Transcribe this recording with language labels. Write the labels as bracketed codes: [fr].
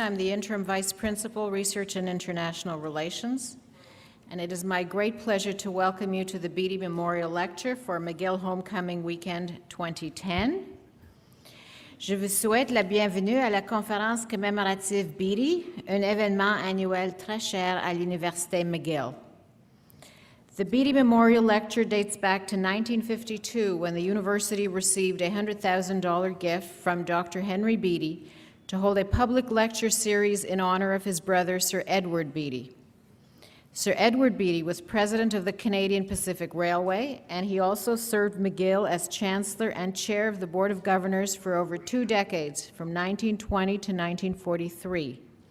[en] I'm the Interim Vice Principal, Research and International Relations, and it is my great pleasure to welcome you to the Beatty Memorial Lecture for McGill Homecoming Weekend 2010. [fr] Je vous souhaite la bienvenue à la conférence commémorative Beatty, un événement annuel très cher à l'Université McGill. [en] The Beatty Memorial Lecture dates back to 1952 when the university received a $100,000 gift from Dr. Henry Beatty to hold a public lecture series in honor of his brother, Sir Edward Beatty. Sir Edward Beatty was president of the Canadian Pacific Railway, and he also served McGill as chancellor and chair of the Board of Governors for over 2 decades, from 1920 to 1943.